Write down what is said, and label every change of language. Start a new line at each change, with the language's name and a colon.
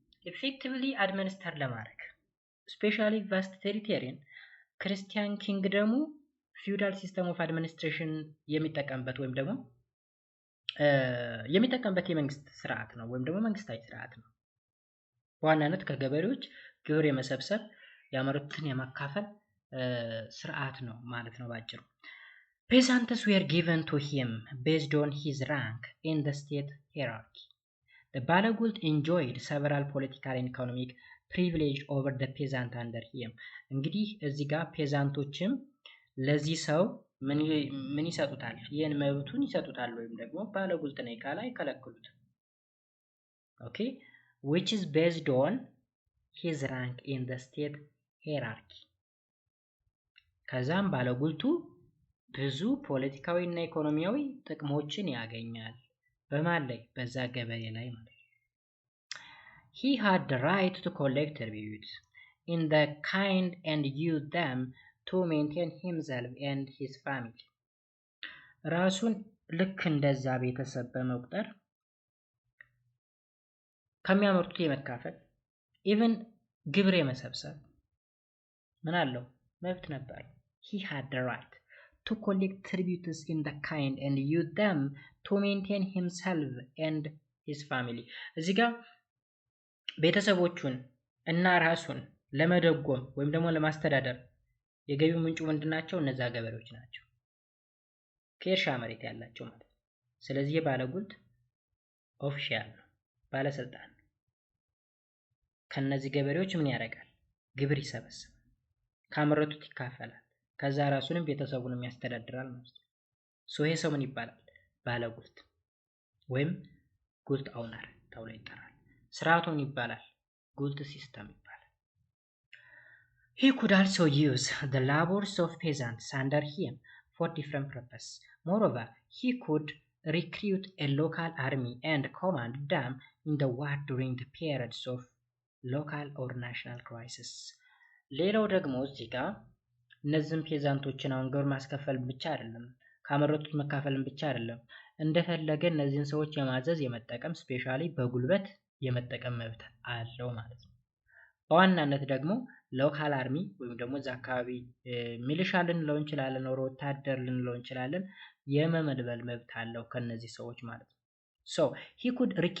Amharic: ኢፌክቲቭሊ አድሚኒስተር ለማድረግ ስፔሻሊ ቫስት ቴሪቶሪን ክርስቲያን ኪንግደሙ ፊውዳል ሲስተም ኦፍ አድሚኒስትሬሽን የሚጠቀምበት ወይም ደግሞ የሚጠቀምበት የመንግስት ስርዓት ነው ወይም ደግሞ መንግስታዊ ስርዓት ነው። በዋናነት ከገበሬዎች ግብር የመሰብሰብ ያመረቱትን የማካፈል ስርዓት ነው ማለት ነው ባጭሩ።
English: Peasants were given to him based on his rank in the state hierarchy. The Balagult enjoyed several political and economic privilege over the peasant under him.
Amharic: እንግዲህ እዚህ ጋር ፔዛንቶችም ለዚህ ሰው ምን ይሰጡታል? ይህን መብቱን ይሰጡታል ወይም ደግሞ ባለጉልት ነኝ ካለ አይከለክሉት።
English: Okay, which is based on his rank in the state hierarchy.
Amharic: ከዛም ባለጉልቱ ብዙ ፖለቲካዊ እና ኢኮኖሚያዊ ጥቅሞችን ያገኛል። በማን ላይ? በዛ ገበሬ ላይ ማለት ነው።
English: He had the right to collect tributes in the kind and use them to maintain himself and his family.
Amharic: ራሱን ልክ እንደዛ ቤተሰብ በመቁጠር ከሚያመርቱት የመካፈል ኢቭን ግብር የመሰብሰብ ምን አለው? መብት ነበር።
English: He had the right to collect tributes in the kind and use them to maintain himself and his family.
Amharic: እዚህ ጋር ቤተሰቦቹን እና ራሱን ለመደጎም ወይም ደግሞ ለማስተዳደር የገቢው ምንጩ ምንድናቸው? እነዛ ገበሬዎች ናቸው፣ ከእርሻ መሬት ያላቸው ማለት ነው። ስለዚህ የባለጉልት ኦፊሻል ነው፣ ባለስልጣን ነው። ከነዚህ ገበሬዎች ምን ያደርጋል? ግብር ይሰበስባል፣ ካመረቱት ይካፈላል፣ ከዛ ራሱንም ቤተሰቡንም ያስተዳድራል ማለት ነው። ይሄ ሰው ምን ይባላል? ባለጉልት ወይም ጉልት ኦውነር ተብሎ ይጠራል። ስርዓቱን ይባላል ጉልት ሲስተም ይባላል።
English: He could also use the labors of peasants under him for different purposes. Moreover, he could recruit a local army and command them in the war during the periods of local or national crisis.
Amharic: ሌላው ደግሞ እዚህ ጋር እነዚህም ፔዛንቶችን አሁን ግብር ማስከፈል ብቻ አይደለም፣ ካመረቱት መካፈልን ብቻ አይደለም፣ እንደፈለገ እነዚህን ሰዎች የማዘዝ የመጠቀም ስፔሻሊ በጉልበት የመጠቀም መብት አለው ማለት ነው። በዋናነት ደግሞ ሎካል አርሚ ወይም ደግሞ እዛ አካባቢ ሚሊሻ ልንለው እንችላለን፣ ኦር ወታደር ልንለው እንችላለን፣ የመመልመል መብት አለው ከነዚህ ሰዎች ማለት ነው። ሶ
English: he could